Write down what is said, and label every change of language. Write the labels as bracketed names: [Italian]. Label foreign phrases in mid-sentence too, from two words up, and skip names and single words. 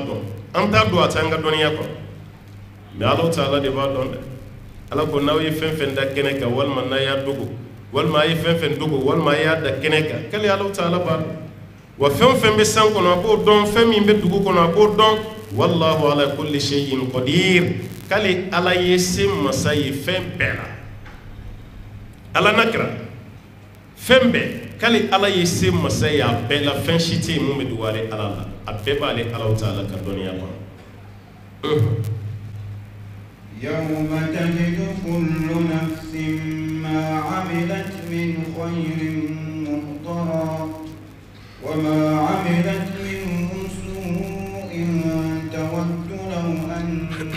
[Bambara] dɔn an t'a dɔn a t'an ka dɔnniya kɔnɔ mais Alahu Taala de b'a dɔn dɛ Ala ko n'aw ye fɛn fɛn da kɛnɛ kan walima n'a y'a dogo walima a ye fɛn fɛn dogo walima a y'a da kɛnɛ kan k'ale Alahu Taala b'a dɔn wa fɛn fɛn bɛ san kɔnɔ a b'o dɔn fɛn min bɛ dugu kɔnɔ a b'o dɔn [Arabic] والله على كل شيء قدير [Bambara] k'ale Ala ye se masa ye fɛn bɛɛ la Ala nakira fɛn bɛɛ k'ale Ala ye se masa ye a bɛɛ la fɛn si tɛ yen mun bɛ dogo ale Ala la a bɛɛ b'ale Alahu Taala ka dɔnniya kɔnɔ [Arabic] يوم تجد كل نفس ما عملت من خير محضرا وما عملت من سوء تود لو أن